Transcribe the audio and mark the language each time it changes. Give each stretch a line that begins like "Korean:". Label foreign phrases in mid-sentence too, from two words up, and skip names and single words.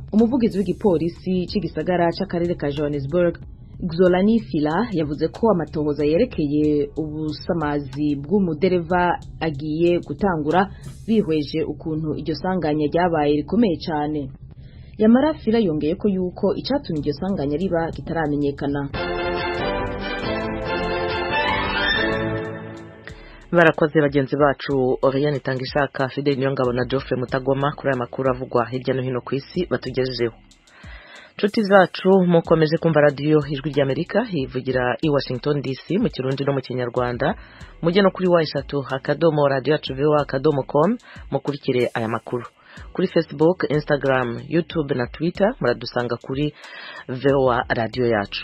Rundi: Umuvugizi w'igipolisi cy'igisagara cy'akarere ka Johannesburg Xolani Fila yavuze ko amatohoza yerekeye ubusamazi bw'umudereva agiye gutangura bihweje ukuntu iryo sanganya ryabaye rikomeye cyane. Yamara Fila yongeye ko yuko icatumye iryo sanganya riba kitaramenyekana.
Kinyarwanda: Barakoze bagenzi bacu Oriane Itangishaka, Fidel Niyongabo na Geoffrey Mutagoma kuri aya makuru avugwa hirya no hino ku isi batugejejeho. Nshuti zacu mukomeje kumva radio Ijwi ry'Amerika ivugira i Washington DC mu Kirundi no mu Kinyarwanda. Mujye no kuri wa@radioyacu.com mukurikire aya makuru. Kuri Facebook, Instagram, YouTube na Twitter muradusanga kuri VOA Radio Yacu.